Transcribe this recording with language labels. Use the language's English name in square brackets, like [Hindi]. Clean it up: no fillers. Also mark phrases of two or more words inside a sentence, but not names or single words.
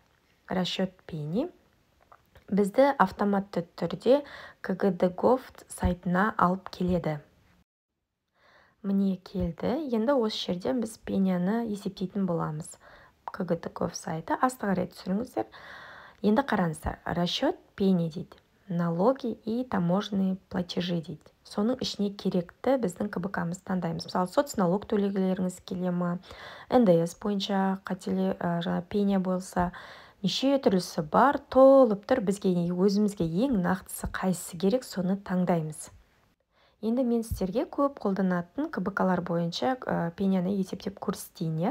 [Russian] Расчет пени [Kazakh] бізді автоматты түрде КГД.gov сайтына алып келеді. Міне келді. Енді осы жерден біз пеняны есептейтін боламыз. КГД.gov сайты, асты қарай түсіріңіздер. Енді қараңыздар, [Russian] расчет пени [Kazakh] дейді. [Russian] Налоги и таможенные платежи дейді. [Kazakh] Соның ішіне керекті біздің КБК-мызды таңдаймыз. Мысалы, соцналог төлегілеріңіз келе ма, НДС бойынша жаңа пеня болса, неше түрлісі бар, толып тұр. Бізге өзімізге ең нақтысы қайсысы керек, соны таңдаймыз. Енді мен сіздерге көп қолданатын КБК-лар бойынша пеняны есептеп көрсетейін.